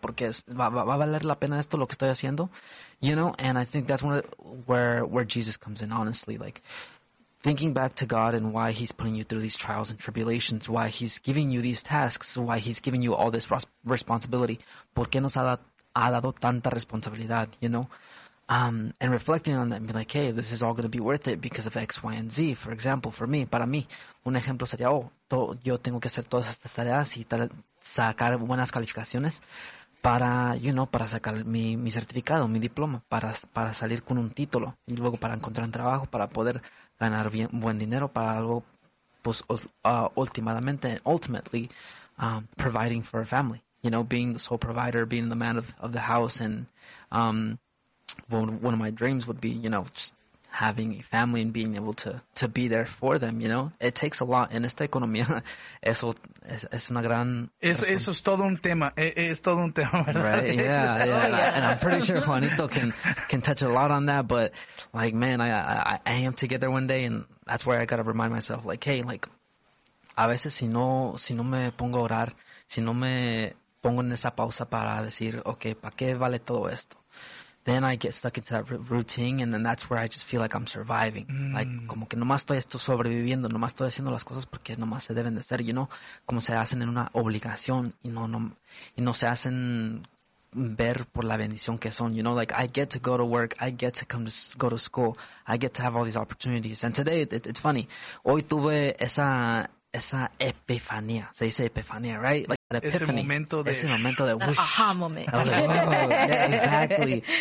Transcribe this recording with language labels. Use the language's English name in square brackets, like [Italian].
[Spanish] ¿Por qué va a valer la pena esto, lo que estoy haciendo? [English] You know, and I think that's where Jesus comes in, honestly, like, thinking back to God and why he's putting you through these trials and tribulations, why he's giving you these tasks, why he's giving you all this responsibility, [Spanish] ¿por qué nos ha dado tanta responsabilidad, [English] you know? And reflecting on that and being like, hey, this is all going to be worth it because of X, Y, and Z. For example, [Spanish] para mí, un ejemplo sería, yo tengo que hacer todas estas tareas y sacar buenas calificaciones para, you know, para sacar mi certificado, mi diploma, para salir con un título y luego para encontrar un trabajo, para poder ganar buen dinero, para luego, pues, [English] ultimately, providing for a family. You know, being the sole provider, being the man of the house, and one of my dreams would be, you know, just having a family and being able to be there for them. You know, it takes a lot in [Spanish] esta economía. Eso es una gran. Eso es todo un tema. Es todo un tema. [English] Right? Yeah. And I'm pretty sure Juanito can touch a lot on that. But like, man, I am to get there one day, and that's where I gotta remind myself, like, hey, like, [Spanish] a veces si no me pongo a orar, si no me pongo en esa pausa para decir, okay, ¿para qué vale todo esto? [English] Then I get stuck into that routine, and then that's where I just feel like I'm surviving. Mm. Like, [Spanish] como que nomás estoy esto sobreviviendo, nomás estoy haciendo las cosas porque nomás se deben de hacer, you know? Como se hacen en una obligación, y no se hacen ver por la bendición que son, you know? [English] Like, I get to go to work, I get to come to go to school, I get to have all these opportunities. And today, it's funny, [Spanish] hoy tuve esa epifanía, se dice epifanía, right? [English] Like, epiphany. [Spanish] Ese momento de [English] aha moment. I was like, oh, yeah, exactly.